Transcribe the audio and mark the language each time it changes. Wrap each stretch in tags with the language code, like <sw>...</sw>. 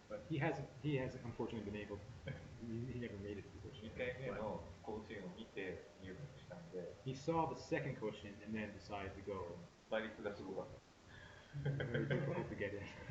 <en>But he hasn't unfortunately been able. He never made it to the Koshien.</en> <ja>2回目の甲子園を見て入学したんで。</ja> <en>He saw the second Koshien and then decided to go.</en> <ja>倍率がすごかった。</ja> <en>Very difficult to get in.</en>